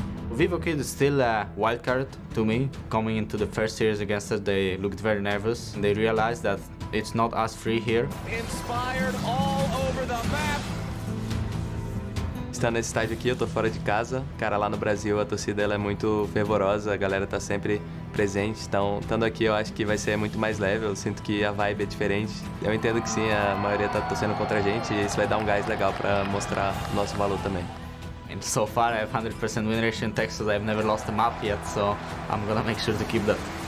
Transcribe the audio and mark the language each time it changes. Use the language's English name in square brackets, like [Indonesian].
[English] Vivo Keyd is still a wild card to me. Coming into the first series against us, they looked very nervous. They realized that it's not us free here. Inspired all over the map. [Portuguese] Estando nesse estádio aqui, eu tô fora de casa. Cara, lá no Brasil a torcida ela é muito fervorosa, a galera tá sempre presente. Então, estando aqui eu acho que vai ser muito mais leve, eu sinto que a vibe é diferente. Eu entendo que sim, a maioria tá torcendo contra a gente e isso vai dar um gás legal pra mostrar o nosso valor também. [English] And so far I have 100% win ratio in Texas. I've never lost a map yet, so I'm gonna make sure to keep that.